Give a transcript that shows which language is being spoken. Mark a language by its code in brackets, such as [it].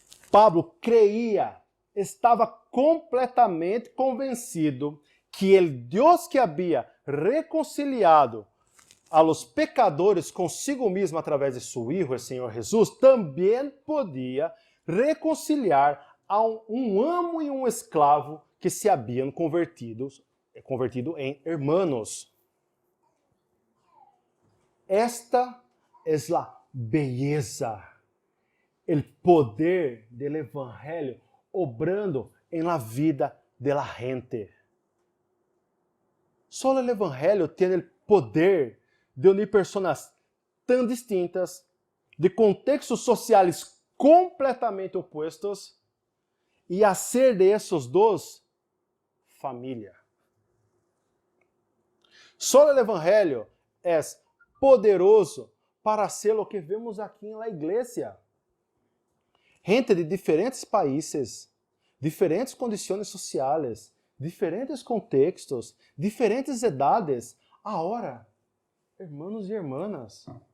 [pt] Pablo creía, estava completamente convencido que o Deus que havia reconciliado [es] a los pecadores [pt] consigo mesmo através de seu Hijo, o Senhor Jesus, também podia reconciliar a um amo e um esclavo que se haviam convertido em hermanos. [es] Esta es la belleza, el poder del evangelio obrando en la vida de la gente. Solo el evangelio tiene el poder de unir personas tan distintas, [pt] de contextos sociais completamente opostos, [es] e hacer de esos dos família. [pt] Só o evangelho é poderoso para ser o que vemos aqui na igreja. Gente de diferentes países, diferentes condições sociais, diferentes contextos, diferentes idades, agora, [es] hermanos e hermanas.